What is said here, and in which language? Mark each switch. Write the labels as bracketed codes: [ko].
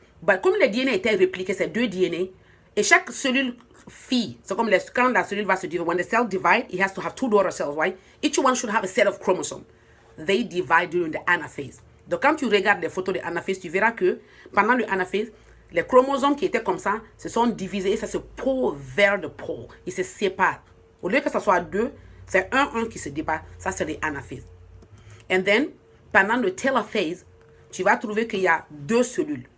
[fr] But comme les DNA étaient répliqués, c'est 2 DNA, et chaque cellule fille, c'est comme quand la cellule va se diviser, [en] when the cell divide, it has to have 2 daughter cells, right? Each one should have a set of chromosomes. They divide during the anaphase. [fr] Donc quand tu regardes les photos de anaphase, tu verras que pendant le anaphase, les chromosomes qui étaient comme ça se sont divisés et ça se pôle vers le pôle. Ils se séparent. Au lieu que ça soit 2, c'est un qui se dépasse. Ça, c'est les anaphases. And then, pendant le telophase, tu vas trouver qu'il y a 2 cellules.